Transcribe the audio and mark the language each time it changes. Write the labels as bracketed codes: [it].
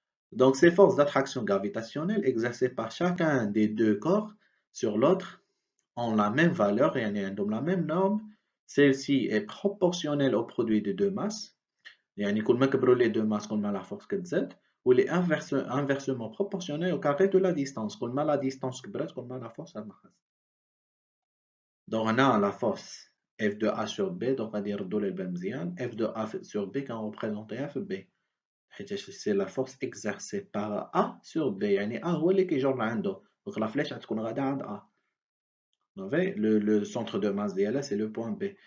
[fr] Donc ces forces d'attraction gravitationnelle exercées par chacun des deux corps sur l'autre ont la même valeur et ont la même norme. Celle-ci est proportionnelle au produit des deux masses. [ar] كل ما كبروا [fr] les deux masses, [ar] كل ما [fr] la force [ar] كتزاد. [fr] Ou est inversement proportionnelle au carré de la distance. [ar] كل ما [fr] la distance [ar] كبرت, كل ما [fr] la force [ar] نقصت. [fr] Donc on a la force F de A sur B, donc on va dire F de A sur B quand on représente F B. C'est la force exercée par A sur B. [ar] يعني A هو اللي كيجر عنده. [fr] Donc la flèche [ar] غتكون غادا عند [fr] A. Le centre de masse d'ILA, c'est le point B.